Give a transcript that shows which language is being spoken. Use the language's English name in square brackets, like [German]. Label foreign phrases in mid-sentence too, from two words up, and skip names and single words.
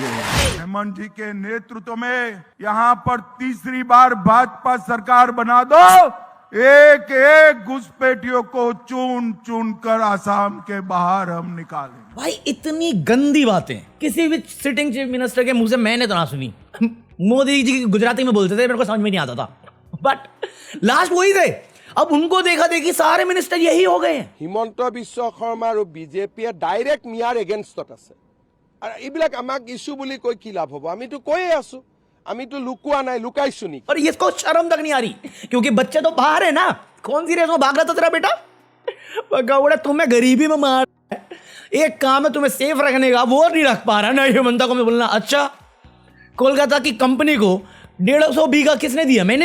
[Hindi] हेमंत जी के नेतृत्व में यहाँ पर तीसरी बार भाजपा सरकार बना दो, एक एक घुसपैठियों को चुन चुन कर आसाम के बाहर हम निकालेंगे। भाई इतनी गंदी बातें किसी भी [English] sitting chief minister [Hindi] के मुंह से मैंने तो ना सुनी। मोदी जी गुजराती में बोलते थे, मेरे को समझ में नहीं आता था, [English] but last [Hindi] वही थे। अब उनको देखा देखी सारे मिनिस्टर यही हो गए हैं। [Assamese] হিমন্ত বিশ্ব শৰ্মা আৰু বিজেপিয়ে ডাইৰেক্ট মিয়াৰ এগেইনষ্টত আছে, আৰু এইবিলাক আমাক ইস্যু বুলি কৈ কি লাভ হ'ব? আমিতো কৈয়ে আছো, আমিতো লুকুৱা নাই, লুকাইছো নি? [Hindi] और इसको शर्म तक नहीं आ रही, क्योंकि बच्चे तो बाहर है ना। कौन सी रेस में भाग रहा था तेरा बेटा? पकौड़े तुम्हें गरीबी में मार, एक काम है तुम्हें सेफ रखने का, वो नहीं रख पा रहा ना हिमंता को मैं बोलना। अच्छा, कोलकाता की कंपनी को 150 बीघा किसने दिया?